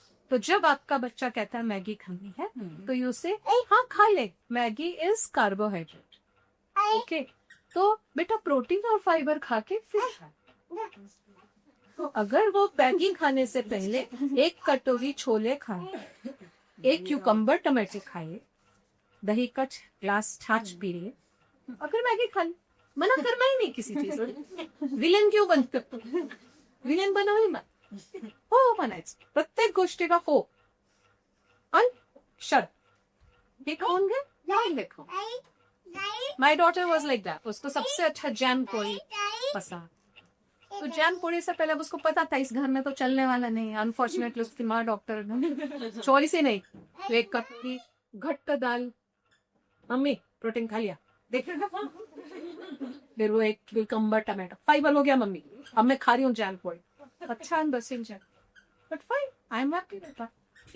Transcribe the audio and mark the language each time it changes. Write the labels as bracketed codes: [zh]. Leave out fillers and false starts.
[hi] तो जब आपका बच्चा कहता है मैगी खानी है तो यू से हाँ खा ले, मैगी इज कार्बोहाइड्रेट, ओके, तो बेटा प्रोटीन और फाइबर खा के फिर खा। तो अगर वो मैगी खाने से पहले एक कटोरी छोले खाए, एक क्यूकम्बर टमाटर खाए, दही का ग्लास छाछ पी ले, अगर मैगी खा ले, मना करना ही नहीं किसी चीज से। विलेन क्यों बनते, विलेन बनो ही मत, [mr] हो बनायचं प्रत्येक गोष्टीला हो आणि शट, हे खाऊन घे नाही देखो। [en] my daughter was like that, [hi] उसको सबसे अच्छा जैम पोड़ी पसंद। तो जैम पोड़ी से पहले उसको पता था इस घर में तो चलने वाला नहीं है, अनफॉर्चुनेटली उसकी माँ डॉक्टर चॉइस ही नहीं। तो एक कटोरी घट्ट दाल, मम्मी प्रोटीन खा लिया, देख फिर वो एक क्यूकम्बर टमाटो, फाइबर हो गया मम्मी, अब मैं खा रही हूँ जैम पोड़ी, अच्छा understand jam, [en] But fine I am happy with that.